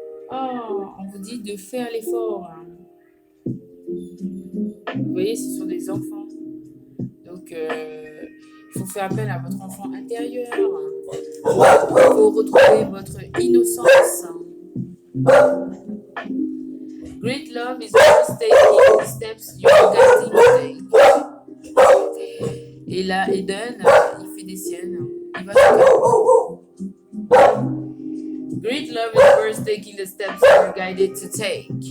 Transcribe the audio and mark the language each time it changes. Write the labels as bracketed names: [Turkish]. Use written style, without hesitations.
[French] Oh, on vous dit de faire l'effort. Vous voyez, ce sont des enfants. Donc, il faut faire appel à votre enfant intérieur. Il faut retrouver votre innocence. [English] Great love is just taking the steps you are guiding to take. [French] Et là, Eden, il fait des siennes. Il va [English] Great love is first taking the steps you are guided to take.